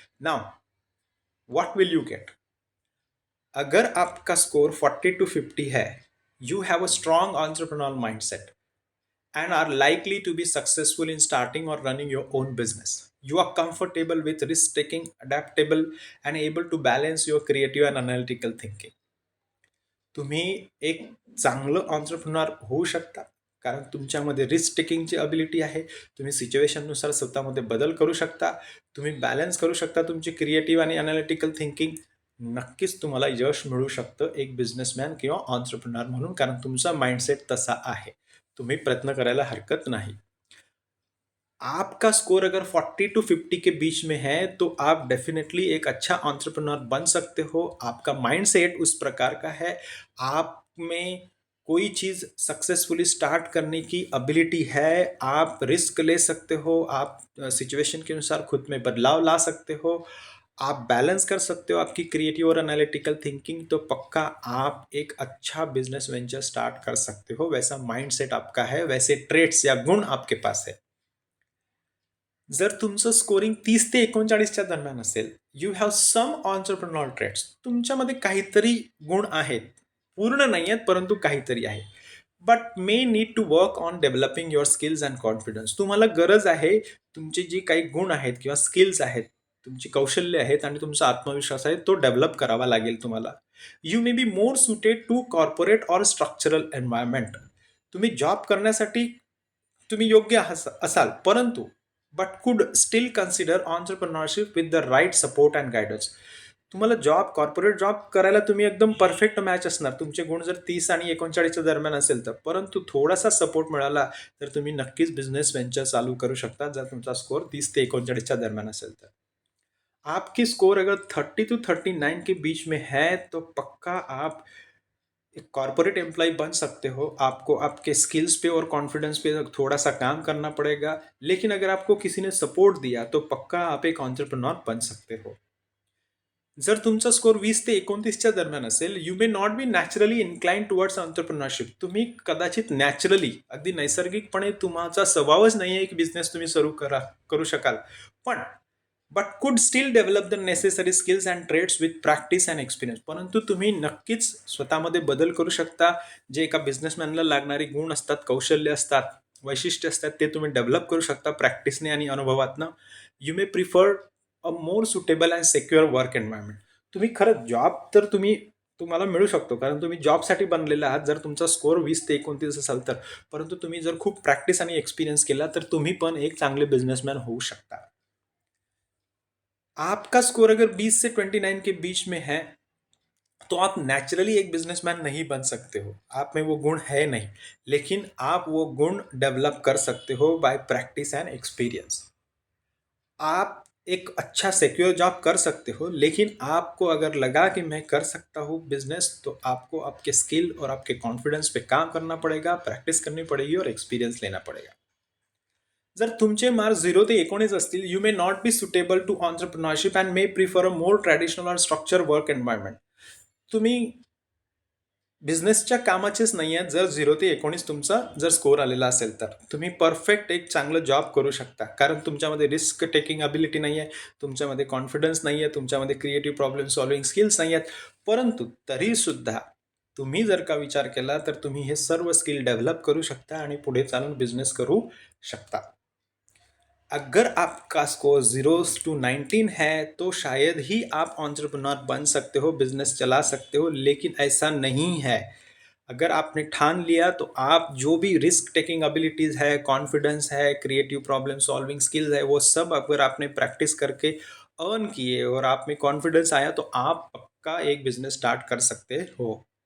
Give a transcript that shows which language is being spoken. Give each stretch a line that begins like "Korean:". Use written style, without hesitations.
English: Now, what will you get?
Hindi: अगर आपका score 40 to 50 है,
English: you have a strong entrepreneurial mindset and are likely to be successful in starting or running your own business. You are comfortable with risk taking, adaptable, and able to balance your creative and analytical thinking.
Marathi: तुम्ही एक चांगलं entrepreneur होऊ शकता कारण तुमच्यामध्ये risk टेकिंगची ability आहे. तुम्ही सिच्युएशननुसार स्वतःमध्ये बदल करू शकता. तुम्ही बॅलन्स करू शकता तुमची क्रिएटिव्ह आणि अनालिटिकल थिंकिंग. नक्कीच तुम्हाला यश मिळू शकतं एक बिझनेसमॅन किंवा ऑन्टरप्रिनर म्हणून कारण तुमचा माइंडसेट तसा आहे. तुम्ही प्रयत्न करायला हरकत नाही.
Hindi: आपका स्कोर अगर 40 टू 50 के बीच में है तो आप डेफिनेटली एक अच्छा एंटरप्रेन्योर बन सकते हो. आपका माइंडसेट उस प्रकार का है. आप में कोई चीज़ सक्सेसफुली स्टार्ट करने की एबिलिटी है. आप रिस्क ले सकते हो. आप सिचुएशन के अनुसार खुद में बदलाव ला सकते हो. आप बैलेंस कर सकते हो आपकी क्रिएटिव और एनालिटिकल थिंकिंग. तो पक्का आप एक अच्छा बिजनेस वेंचर स्टार्ट कर सकते हो. वैसा माइंडसेट आपका है, वैसे ट्रेट्स या गुण आपके पास है.
Marathi: जर तुमचं स्कोरिंग 30 ते 39च्या दरम्यान असेल,
English: You have some entrepreneur traits.
Marathi: तुमच्यामध्ये काहीतरी गुण आहेत. पूर्ण नाही आहेत, परंतु काहीतरी आहे.
English: But may need to work on developing your skills and confidence.
Marathi: तुम्हाला गरज आहे तुमचे जे काही गुण आहेत किंवा स्किल्स आहेत, तुमची कौशल्य आहेत आणि तुमचा आत्मविश्वास आहे तो डेव्हलप करावा लागेल तुम्हाला.
English: You may be more suited to corporate or structural environment.
Marathi: तुम्ही जॉब करण्यासाठी तुम्ही योग्य असाल, परंतु
English: But could still consider entrepreneurship with the right support and guidance.
Marathi: तुम्हाला जॉब कॉर्पोरेट जॉब करायला तुम्ही एकदम परफेक्ट मॅच असणार. तुमचे गुण जर 30 आणि 39च्या दरम्यान असेल तर, परंतु थोडासा सपोर्ट मिळाला तर तुम्ही नक्कीच बिझनेस वेंचर चालू करू शकता जर तुमचा स्कोर 30 ते 39च्या दरम्यान असेल तर.
Hindi: आपकी स्कोर अगर 30 टू 39 के बीच में है तो पक्का आप एक कॉर्पोरेट एम्प्लॉय बन सकते हो. आपको आपके स्किल्स पे और कॉन्फिडेंस पे थोड़ा सा काम करना पड़ेगा. लेकिन अगर आपको किसी ने सपोर्ट दिया तो पक्का आप एक एंटरप्रेन्योर बन सकते हो.
Marathi: जर तुमचा स्कोर 20 ते 29च्या दरम्यान असेल,
English: You may not be naturally inclined towards entrepreneurship.
Marathi: तुम्ही कदाचित नॅचरली अगदी नैसर्गिकपणे तुमचा स्वभावच नाही आहे की बिझनेस तुम्ही सुरू करू शकाल.
English: पण but could still develop the necessary skills and traits with practice and experience.
Marathi: परंतु तुम्ही नक्कीच स्वतःमध्ये बदल करू शकता. जे एका बिझनेसमॅनला लागणारी गुण असतात, कौशल्य असतात, वैशिष्ट्य असतात ते तुम्ही डेव्हलप करू शकता प्रॅक्टिसने आणि अनुभवातनं.
English: You may prefer a more suitable and secure work environment.
Marathi: तुम्ही खरंच जॉब तर तुम्हाला मिळू शकतो कारण तुम्ही जॉबसाठी बनलेला आहात जर तुमचा स्कोर 20 ते 29 असाल तर. परंतु तुम्ही जर खूप प्रॅक्टिस आणि एक्सपिरियन्स केला तर तुम्ही पण एक चांगले बिझनेसमॅन होऊ शकता.
Hindi: आपका स्कोर अगर 20 से 29 के बीच में है तो आप नेचुरली एक बिजनेसमैन नहीं बन सकते हो. आप में वो गुण है नहीं, लेकिन आप वो गुण डेवलप कर सकते हो
English: By practice and experience.
Hindi: आप एक अच्छा सिक्योर जॉब कर सकते हो, लेकिन आपको अगर लगा कि मैं कर सकता हूँ बिजनेस तो आपको आपके स्किल और आपके कॉन्फिडेंस पे काम करना पड़ेगा, प्रैक्टिस करनी पड़ेगी और एक्सपीरियंस लेना पड़ेगा.
Marathi: जर तुमचे मार्क्स 0 ते 19 असतील,
English: You may not be suitable to entrepreneurship and may prefer a more traditional or structure work environment.
Marathi: तुम्ही बिझनेसच्या कामाचेच नाही आहेत जर 0 ते 19 तुमचा जर स्कोर आलेला असेल तर. तुम्ही परफेक्ट एक चांगलं जॉब करू शकता कारण तुमच्यामध्ये रिस्क टेकिंग अबिलिटी नाही आहे, तुमच्यामध्ये कॉन्फिडन्स नाही आहे, तुमच्यामध्ये क्रिएटिव्ह प्रॉब्लेम सॉल्विंग स्किल्स नाही आहेत. परंतु तरीसुद्धा तुम्ही जर का विचार केला तर तुम्ही हे सर्व स्किल डेव्हलप करू शकता आणि पुढे चालून बिझनेस करू शकता.
Hindi: अगर आपका स्कोर 0 to 19 है तो शायद ही आप एंटरप्रेन्योर बन सकते हो, बिजनेस चला सकते हो, लेकिन ऐसा नहीं है. अगर आपने ठान लिया तो आप जो भी रिस्क टेकिंग एबिलिटीज़ है, कॉन्फिडेंस है, क्रिएटिव प्रॉब्लम सॉल्विंग स्किल्स है, वो सब अगर आपने प्रैक्टिस करके अर्न किए और आप में कॉन्फिडेंस आया तो आप पक्का एक बिजनेस स्टार्ट कर सकते हो।